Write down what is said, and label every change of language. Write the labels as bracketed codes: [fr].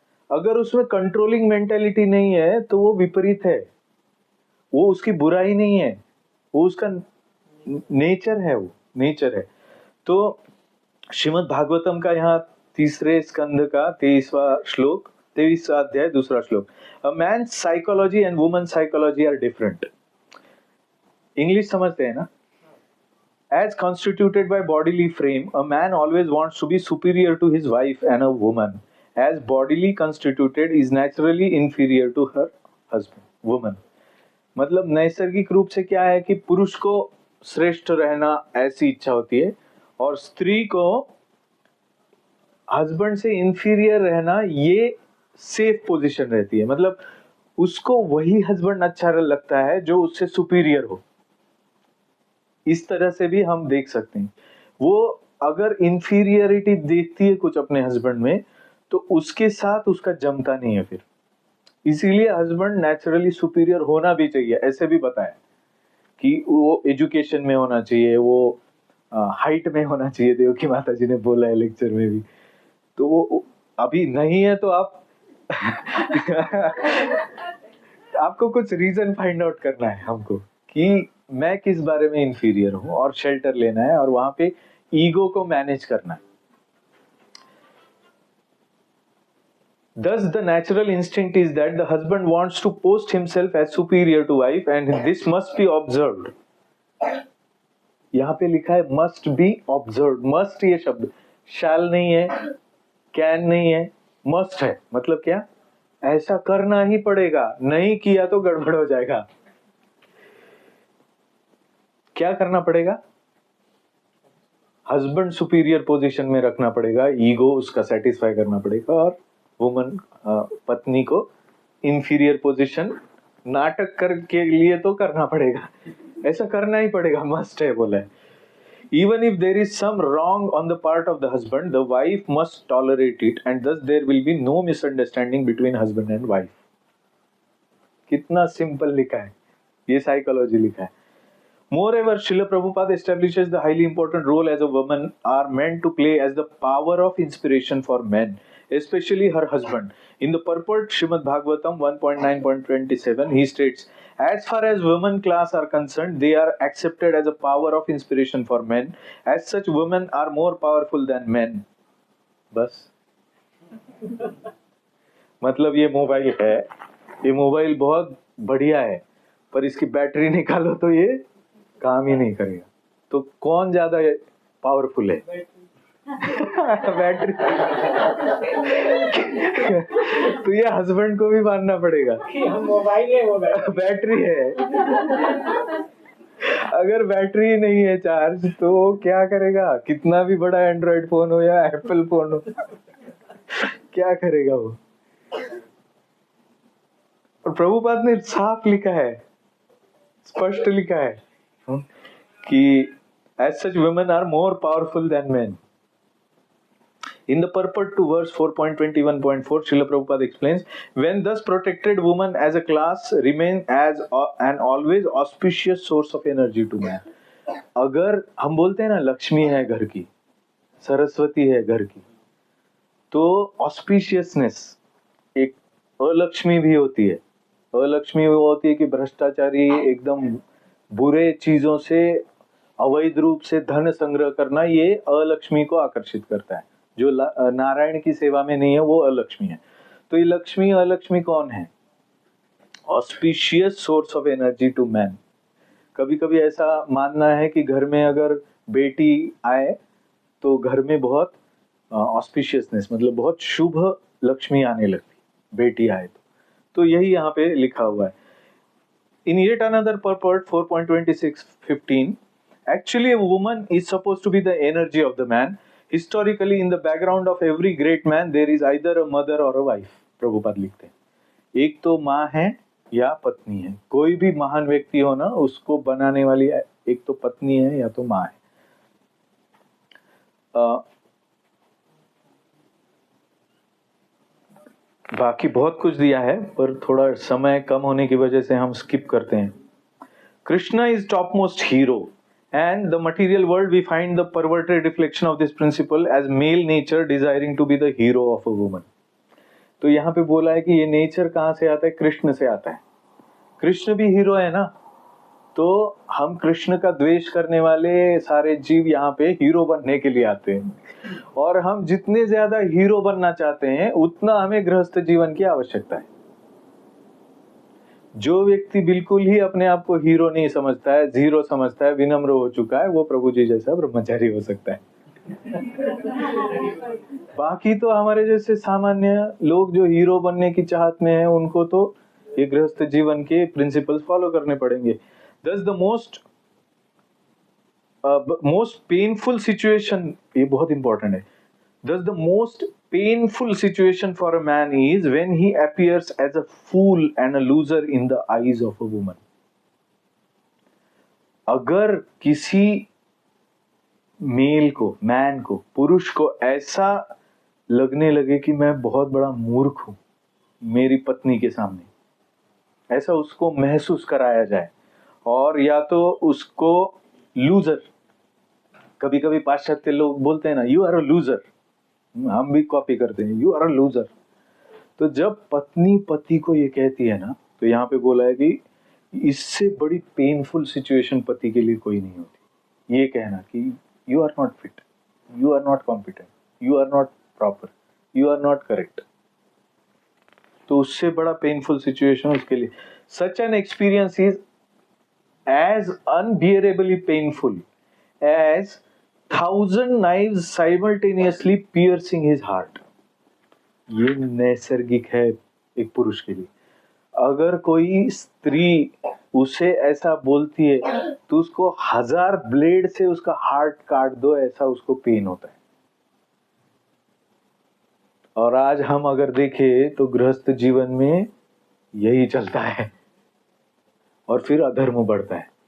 [hi] अगर उसमें controlling mentality नहीं है तो वो विपरीत है, वो उसकी बुराई नहीं है, वो उसका नेचर है, वो नेचर है। तो श्रीमद् भागवतम का यहाँ 3 स्कंद का 23वां श्लोक, 23वां अध्याय 2 श्लोक। [en] A man psychology and woman psychology are different. [hi] English समझते हैं ना? [en] As constituted by bodily frame, a man always wants to be superior to his wife, and a woman, as bodily constituted, is naturally inferior to her husband. [hi] Woman, मतलब नैसर्गिक रूप से क्या है कि पुरुष को श्रेष्ठ रहना ऐसी इच्छा होती है और स्त्री को हस्बैंड से इंफीरियर रहना ये सेफ पोजीशन रहती है। मतलब उसको वही हस्बैंड अच्छा लगता है जो उससे सुपीरियर हो। इस तरह से भी हम देख सकते हैं। वो अगर इंफीरियरिटी देखती है कुछ अपने हस्बैंड में तो उसके साथ उसका जमता नहीं है फिर। इसीलिए हस्बैंड नेचुरली सुपीरियर होना भी चाहिए। ऐसे भी बताया कि वो एजुकेशन में होना चाहिए, वो हाइट में होना चाहिए। देवकी माता जी ने बोला है लेक्चर में भी। तो वो अभी नहीं है तो आप आपको कुछ रीजन फाइंड आउट करना है हमको कि मैं किस बारे में इंफीरियर हूं, और शेल्टर लेना है और वहां पे ईगो को मैनेज करना है। [en] Thus the natural instinct is that the husband wants to post himself as superior to wife and this must be observed. [hi] यहाँ पे लिखा है [en] must be observed। [hi] must ये शब्द shall नहीं है, can नहीं है, must है। मतलब क्या? ऐसा करना ही पड़ेगा, नहीं किया तो गड़बड़ हो जाएगा। क्या करना पड़ेगा? हस्बैंड सुपीरियर पोजीशन में रखना पड़ेगा, ईगो उसका सेटिस्फाई करना पड़ेगा, और वुमन पत्नी को इंफीरियर पोजीशन नाटक करके लिए तो करना पड़ेगा। ऐसा करना ही पड़ेगा, मस्ट है बोला है। [en] Even if there is some wrong on the part of the husband, the wife must tolerate it and thus there will be no misunderstanding between husband and wife। [hi] कितना सिंपल लिखा है, ये साइकोलॉजी लिखा है। [en] Moreover, Srila Prabhupada establishes the highly important role as a woman are meant to play as the power of inspiration for men, especially her husband. In the purport Srimad Bhagavatam 1.9.27, he states, as far as women class are concerned, they are accepted as a power of inspiration for men. As such, women are more powerful than men. [hi] बस मतलब ये mobile है, ये mobile बहुत बढ़िया है, पर इसकी बैटरी निकालो तो ये काम ही नहीं करेगा। तो कौन ज्यादा पावरफुल है? बैटरी। तो ये हस्बैंड को भी मानना पड़ेगा, मोबाइल है वो बैटरी है। अगर बैटरी नहीं है चार्ज तो क्या करेगा? कितना भी बड़ा एंड्रॉइड फोन हो या एप्पल फोन हो, क्या करेगा वो? और प्रभुपाद ने साफ लिखा है, स्पष्ट लिखा है कि [en] as such women are more powerful than men. In the purport to verse 4.21.4, Srila Prabhupada explains, when thus protected, women as a class remain as an always auspicious source of energy to man. [hi] अगर हम बोलते हैं ना लक्ष्मी है घर की, सरस्वती है घर की, तो ऑस्पिशियसनेस एक अलक्ष्मी भी होती है। अलक्ष्मी वो होती है कि भ्रष्टाचारी, एकदम बुरे चीजों से अवैध रूप से धन संग्रह करना, ये अलक्ष्मी को आकर्षित करता है। जो नारायण की सेवा में नहीं है वो अलक्ष्मी है। तो ये लक्ष्मी अलक्ष्मी कौन है? [en] Auspicious source of energy to man. [hi] कभी कभी ऐसा मानना है कि घर में अगर बेटी आए तो घर में बहुत ऑस्पिशियसनेस, मतलब बहुत शुभ लक्ष्मी आने लगती, बेटी आए तो यही यहाँ पे लिखा हुआ है। [en] In yet another purport 4.26.15, actually a woman is supposed to be the energy of the man. Historically in the background of every great man there is either a mother और a wife. [hi] प्रभुपाद लिखते हैं एक तो माँ है या पत्नी है। कोई भी महान व्यक्ति हो ना, उसको बनाने वाली एक तो पत्नी है या तो माँ है। बाकी बहुत कुछ दिया है पर थोड़ा समय कम होने की वजह से हम स्किप करते हैं। [en] Krishna is topmost hero, and the material world we find the perverted reflection of this principle as male nature desiring to be the hero of a woman. [hi] तो यहाँ पे बोला है कि ये नेचर कहाँ से आता है? कृष्ण से आता है। कृष्ण भी हीरो है ना, तो हम कृष्ण का द्वेष करने वाले सारे जीव यहाँ पे हीरो बनने के लिए आते हैं, और हम जितने ज्यादा हीरो बनना चाहते हैं उतना हमें गृहस्थ जीवन की आवश्यकता है। जो व्यक्ति बिल्कुल ही अपने आप को हीरो नहीं समझता है, जीरो समझता है, विनम्र हो चुका है, वो प्रभु जी जैसा ब्रह्मचारी हो सकता है। बाकी तो हमारे जैसे सामान्य लोग जो हीरो बनने की चाहत में है, उनको तो ये गृहस्थ जीवन के प्रिंसिपल्स फॉलो करने पड़ेंगे। [en] Thus the most painful situation, [hi] ये बहुत इंपॉर्टेंट है। [en] Thus the most painful situation for a man is when he appears as a fool and a loser in the eyes of a woman. [hi] अगर किसी mail को, man को, पुरुष को ऐसा लगने लगे कि मैं बहुत बड़ा मूर्ख हूं मेरी पत्नी के सामने, ऐसा उसको महसूस कराया जाए, और या तो उसको लूजर, कभी कभी पाश्चात्य लोग बोलते हैं ना, [en] you are a loser, [hi] हम भी कॉपी करते हैं, यू आर अ लूजर। तो जब पत्नी पति को ये कहती है ना, तो यहाँ पे बोला है कि इससे बड़ी पेनफुल सिचुएशन पति के लिए कोई नहीं होती। ये कहना कि [en] you are not fit, you are not competent, you are not proper, you are not correct, [hi] तो उससे बड़ा पेनफुल सिचुएशन उसके लिए। [en] सच an experience is as unbearably painful as 1,000 knives simultaneously piercing his heart. [hi] ये नैसर्गिक है एक पुरुष के लिए। अगर कोई स्त्री उसे ऐसा बोलती है तो उसको 1000 ब्लेड से उसका हार्ट काट दो, ऐसा उसको पेन होता है। और आज हम अगर देखें तो गृहस्थ जीवन में यही चलता है, और फिर अधर्म बढ़ता है।